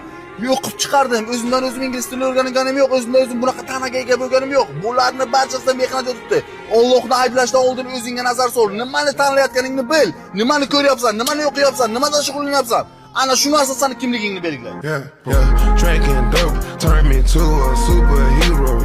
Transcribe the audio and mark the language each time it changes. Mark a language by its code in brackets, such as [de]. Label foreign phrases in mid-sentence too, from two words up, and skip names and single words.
[uz] Yo'qib chiqardim. O'zimdan o'zim ingliz tilini o'rganganim yo'q. O'zimdan o'zim bunaqa tanaga ega bo'lganim yo'q. Bularni barchasida mehnat yotibdi. Allohni ayblashdan oldin o'zingga nazar sol. Nimani tanlayotganingni bil. Nimani ko'ryapsan, nimani o'qiyapsan, nimadan shug'ullanyapsan. Ana shu narsa seni kimligingni belgilaydi. [en] Yeah, drinking dope turned me to a superhero.